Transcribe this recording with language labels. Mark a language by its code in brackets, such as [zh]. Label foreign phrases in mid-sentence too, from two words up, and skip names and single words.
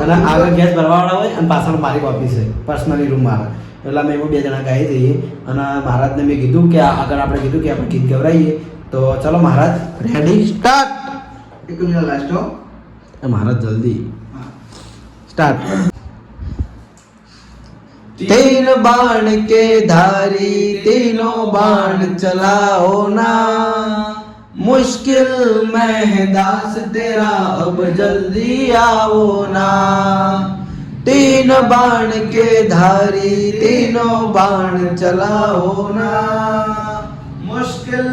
[gu] અને આગળ ગેસ ભરવાવાળા હોય અને પાછળ મારી ઓફિસ છે [en] personally room [gu] મારા એટલે અમે એમાં બે જણા ગાઈ જઈએ અને મહારાજને મેં કીધું કે આગળ આપણે કીધું કે આપણે ગીત ગવડાવીએ તો ચલો મહારાજ [en] ready start [gu] એક મિનિટ લાસ્ટ હો મહારાજ જલ્દી સ્ટાર્ટ [hi] तीन बाण के धारी तीनों बाण चलाओ ना मुश्किल में दास तेरा अब जल्दी आओ ना तीन बाण के धारी तीनों बाण चलाओ ना मुश्किल